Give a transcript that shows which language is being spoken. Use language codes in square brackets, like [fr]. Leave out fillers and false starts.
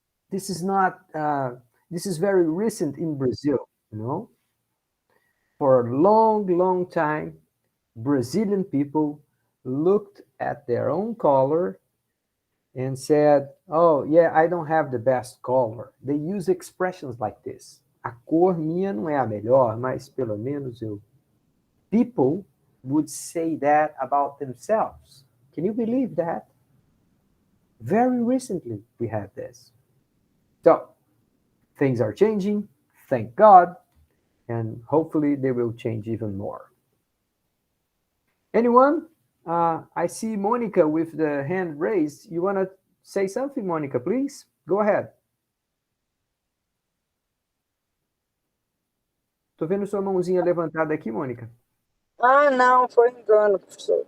[en] This is not, this is very recent in Brazil, you know? For a long, long time, Brazilian people looked at their own color and said, oh, yeah, I don't have the best color. They use expressions like this. [pt] A cor minha não é a melhor, mas pelo menos eu. [en] People would say that about themselves. Can you believe that? Very recently, we had this. So, things are changing, thank God, and hopefully they will change even more. Anyone? I see Monica with the hand raised. You want to say something, Monica, please? Go ahead. [pt] Tô vendo sua mãozinha levantada aqui, Mônica. Ah, não, foi engano, professor.